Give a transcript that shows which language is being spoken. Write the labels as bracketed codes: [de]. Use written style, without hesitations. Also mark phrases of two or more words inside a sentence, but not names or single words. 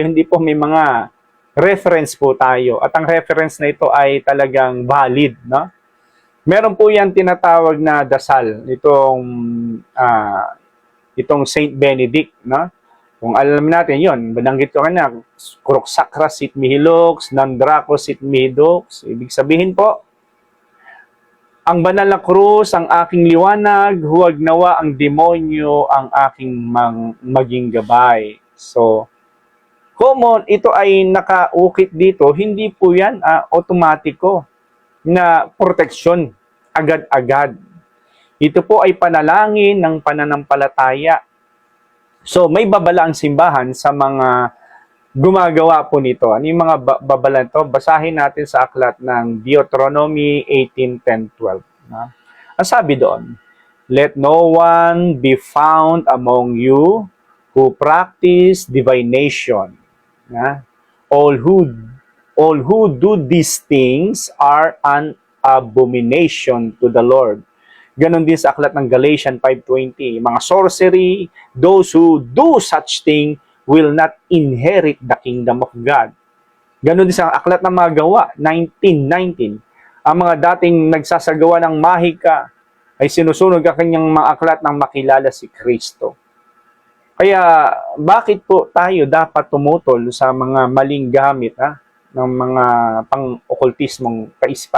[tl] Hindi po, may mga reference po tayo. At ang reference na ito ay talagang valid, no? Meron po yan tinatawag na dasal, itong Saint Benedict, no? Kung alam natin yon, bananggit ko na, [la] Crux Sacra sit mihi lux, non draco sit mihi dux. [tl] Ibig sabihin po, ang banal na krus, ang aking liwanag, huwag nawa ang demonyo ang aking maging gabay. So, common, ito ay nakaukit dito, hindi po yan automatiko na proteksyon agad-agad. Ito po ay panalangin ng pananampalataya. So, may babala ang simbahan sa mga gumagawa po nito. Ano yung mga babala nito? Basahin natin sa aklat ng Deuteronomy 18:10-12. Ang sabi doon, [en] let no one be found among you who practice divination. All who do these things are an abomination to the Lord. [tl] Ganon din sa aklat ng Galatians 5:20. [en] Mga sorcery, those who do such thing will not inherit the kingdom of God. [tl] Ganon din sa aklat ng mga gawa, 19:19. Ang mga dating nagsasagawa ng mahika ay sinusunog ang kanyang mga aklat nang makilala si Kristo. Kaya bakit po tayo dapat tumutol sa mga maling gamit ng mga pang-okultismong kaisipan?